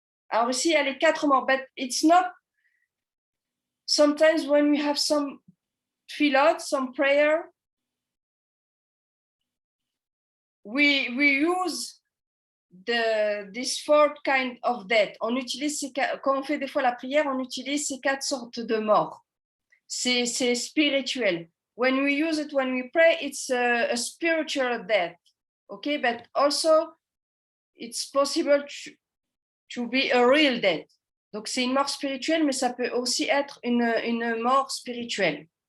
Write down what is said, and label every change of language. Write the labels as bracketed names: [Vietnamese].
[French] Alors ici, il y a les 4 morts, [English] but it's not, sometimes when we have some tefillot, some prayer, we use this 4 kind of death. [French] On utilise quand on fait des fois la prière, on utilise ces 4 sortes de morts. C'est spirituel. [English] When we use it, when we pray, it's a spiritual death. Okay, but also it's possible to be a real death. [French] Donc c'est une mort spirituelle, mais ça peut aussi être une mort spirituelle.